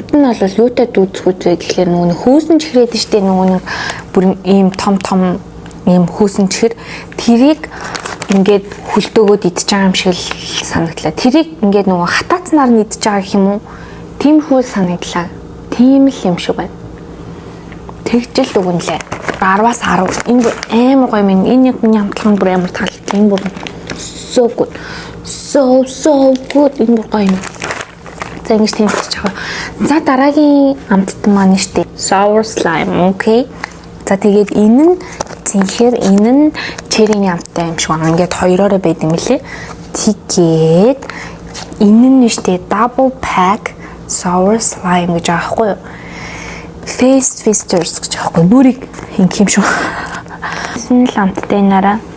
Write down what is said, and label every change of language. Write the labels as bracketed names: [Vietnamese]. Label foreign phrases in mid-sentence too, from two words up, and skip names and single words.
[Mongolian] Амт нь бол юутай дүүцгүүцээ гэхлээр нэг хөөсөн чихрээд штэ нэг бүр ийм том ийм хөөсөн чихэр тэрийг ингээд хүлдөөгөөд идчихэж байгаа юм шиг л санагдлаа. Тэрийг ингээд нөгөө хатаацнаар нь идчихэж байгаа гэх юм уу? Тийм хүү санагдлаа. Тийм л юм шиг байна. Тэгжэл дүгнэлээ. 10-аас 10. Энэ амар гоё юм. Энэ амтлах нь бүр амар таалагдсан. Энэ бүр [English] so good. So good. [Mongolian] Энэ бүр гоё юм. За ингэж тийм хэлчих байгаа. За дараагийн амттан маань штэ. [English] Sour slime. Okay. [Mongolian] За тэгээд энэ нь зинхэр энэ нь черриний амттай юм шиг байна. Ингээд хоёроо байд юм лээ. Тэгээд энэ нь нэштэй [English] double pack sour slime [Mongolian] гэж аахгүй юу? Face Twisters гэж аахгүй нүрийг ингэх юм шүү. Энэ л амттай нараа.